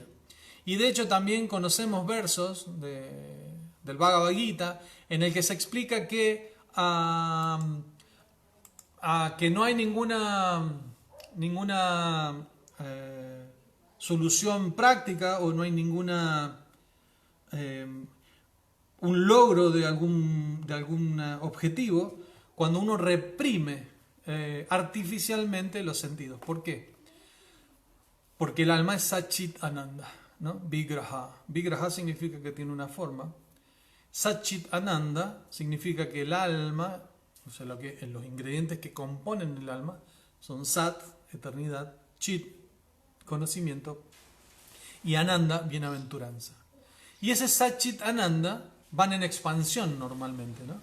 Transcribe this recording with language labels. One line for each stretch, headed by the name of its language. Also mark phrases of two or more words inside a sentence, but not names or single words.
Spanish: Y de hecho también conocemos versos del Bhagavad Gita en el que se explica que no hay ninguna solución práctica o no hay un logro de algún objetivo cuando uno reprime artificialmente los sentidos. ¿Por qué? Porque el alma es Satchit Ananda, ¿no? Vigraha. Vigraha significa que tiene una forma. Satchit Ananda significa que el alma, o sea, los ingredientes que componen el alma son Sat, eternidad, Chit, conocimiento, y Ananda, bienaventuranza. Y ese Satchit Ananda van en expansión normalmente, ¿no?